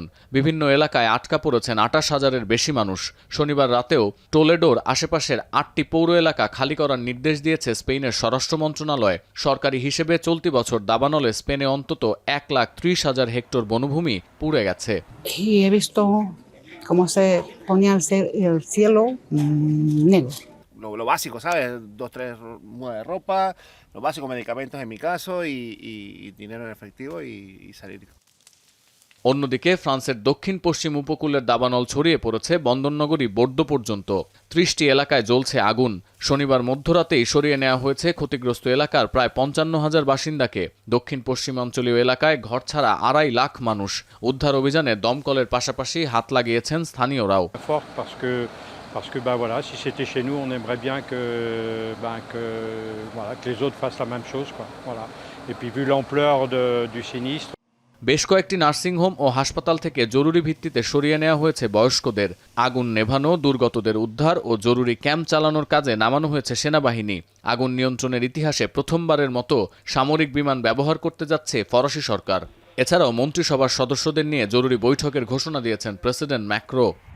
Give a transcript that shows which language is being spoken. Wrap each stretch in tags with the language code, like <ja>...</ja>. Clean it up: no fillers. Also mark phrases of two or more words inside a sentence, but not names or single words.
<bn>বিভিন্ন এলাকায় আটকা পড়েছেন 28,000-এর বেশি মানুষ। শনিবার রাতেও টোলেডোর আশেপাশের 8টি পৌর এলাকা খালি করার নির্দেশ দিয়েছে স্পেনের স্বরাষ্ট্র মন্ত্রণালয়। সরকারি হিসেবে চলতি বছর দাবানলে স্পেনে অন্তত 130,000 হেক্টর বনভূমি পুড়ে গেছে।</bn> <es>Cómo se ponía el cielo negro. Lo básico, ¿sabes? 2, 3 mudas de ropa, lo básico, medicamentos en mi caso, y dinero en efectivo y salir.</es> <bn>অন্যদিকে ফ্রান্সের দক্ষিণ পশ্চিম উপকূলের দাবানল ছড়িয়ে পড়েছে বন্দরনগরী বোর্দো পর্যন্ত। 30টি এলাকায় জ্বলছে আগুন। শনিবার মধ্যরাতেই সরিয়ে নেওয়া হয়েছে ক্ষতিগ্রস্ত এলাকার প্রায় 55,000 বাসিন্দাকে। দক্ষিণ পশ্চিমাঞ্চলীয় এলাকায় ঘরছাড়া 2.5 লাখ মানুষ। উদ্ধার অভিযানে দমকলের পাশাপাশি হাত লাগিয়েছেন স্থানীয়রাও।</bn> <fr>Parce que voilà, si c'était chez nous, on aimerait bien que les autres fassent la même chose, quoi. Voilà. Et puis vu l'ampleur du sinistre.</fr> <bn>বেশ কয়েকটি নার্সিংহোম ও হাসপাতাল থেকে জরুরি ভিত্তিতে সরিয়ে নেওয়া হয়েছে বয়স্কদের। আগুন নেভানো, দুর্গতদের উদ্ধার ও জরুরি ক্যাম্প চালানোর কাজে নামানো হয়েছে সেনাবাহিনী। আগুন নিয়ন্ত্রণের ইতিহাসে প্রথমবারের মতো সামরিক বিমান ব্যবহার করতে যাচ্ছে ফরাসি সরকার। এছাড়াও মন্ত্রিসভার সদস্যদের নিয়ে জরুরি বৈঠকের ঘোষণা দিয়েছেন প্রেসিডেন্ট ম্যাক্রো।</bn>